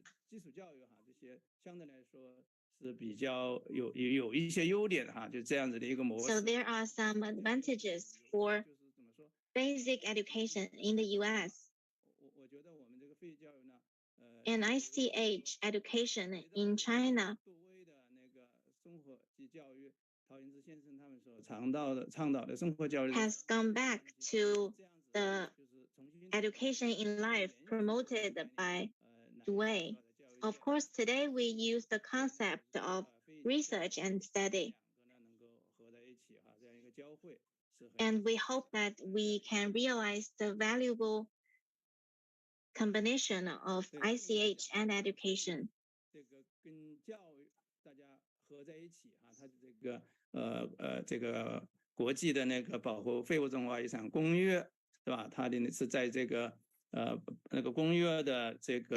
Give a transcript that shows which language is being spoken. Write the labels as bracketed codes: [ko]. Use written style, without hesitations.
[zh] 基础教育哈，这些相对来说是比较有一些优点哈，就这样子的一个模式。 [en] So there are some advantages for basic education in the U.S. [zh] 我觉得我们这个非遗教育呢 [en] ，and ICH education in China [zh] 那个生活及教育，陶云之先生他们所倡导的生活教育 [en] has gone back to the education in life promoted by Dway. Of course, today we use the concept of research and study. And we hope that we can realize the valuable combination of ICH and education. [zh] 这个跟教育大家合在一起哈，它的这个国际的那个保护非物质文化遗产公约，对吧？它的是在这个那个公约的这个